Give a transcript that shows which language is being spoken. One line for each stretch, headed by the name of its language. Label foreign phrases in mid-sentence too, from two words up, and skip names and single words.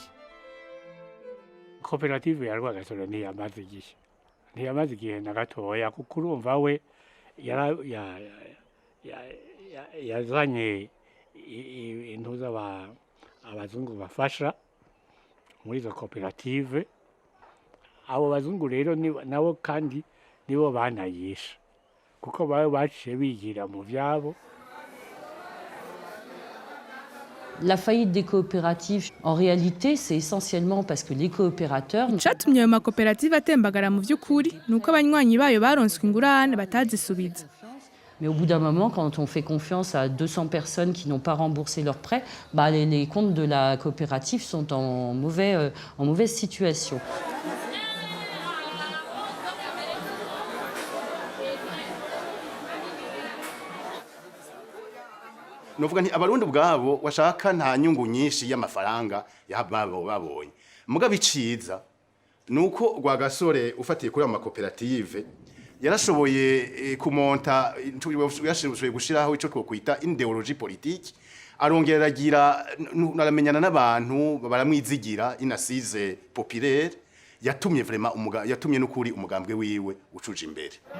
Rundi: Koperative ya Rwagasore ntiyamaze igihe na gatoya kuko urumva we yazanye intuza abazungu bafasha muri izo koperative. Abo bazungu rero nabo kandi nibo banayisha kuko baciye bigira mu vyabo.
French: La faillite des coopératives, en réalité, c'est essentiellement parce que les coopérateurs...
Rundi: Icatumye ayo makoperative atembagara mu vy'ukuri nuko abanywanyi bayo baronswe ingurane batazisubiza.
French: Mais au bout d'un moment, quand on fait confiance à 200 personnes qui n'ont pas remboursé leurs prêts, les comptes de la coopérative sont en mauvaise situation.
Rundi: Novuga nti abarundi ubwabo washaka nta nyungu nyinshi y'amafaranga yababo babonye. Muga biciza nuko Rwagasore ufatiye kuri amakoperative yarashoboye kumonta yashoboye gushiraho ico twokwita
French: ideologie politique
Rundi: arongera agira naramenyana n'abantu baramwizigira inasize populaire yatumye vraiment yatumye n'ukuri umugambwe wiwe ucuje imbere.